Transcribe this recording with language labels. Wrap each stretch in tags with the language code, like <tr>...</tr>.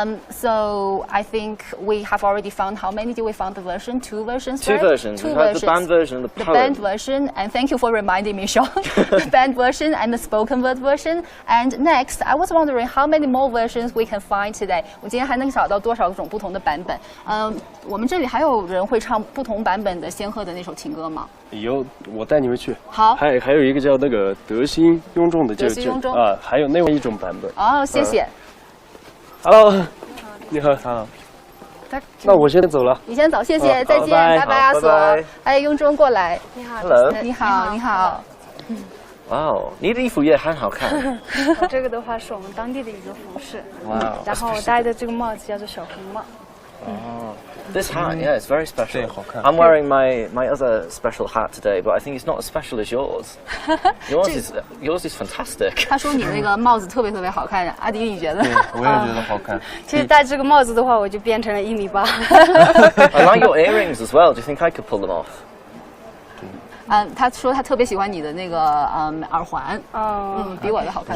<en>So I think we have already found, how many did we find the version? Two versions, Two right? versions. Two We've had versions. the band version and the poem. The band version, and thank you for reminding me, Sean. The band version and the spoken word version. And next, I was wondering how many more versions we can find today.</en> <zh>我今天还能找到多少种不同的版本？我们这里还有人会唱不同版本的仙鹤的那首情歌吗？有，我带你们去。好。还有一个叫那个德心雍仲的，德心雍仲啊，还有另外一种版本。哦，谢谢。 Hello， 你好。好。那我先走了。你先走，谢谢，再见，拜拜，阿索。哎，雍中过来。你好。</zh> <en>Hello。</en> <zh>你好，你好。哇哦，你的衣服也很好看。这个的话是我们当地的一个服饰。哇。然后我戴的这个帽子叫做小红帽。</zh> <en>Oh, this hat, yeah, it's very special. I'm wearing my other special hat today, but I think it's not as special as yours. Yours is fantastic.</en> <zh>他说你那个帽子特别特别好看，阿迪你觉得？我也觉得好看。其实戴这个帽子的话，我就变成了1.8米。</zh> <en>I like your earrings as well. Do you think I could pull them off?</en> <zh>他说他特别喜欢你的那个耳环，比我的好看。</zh>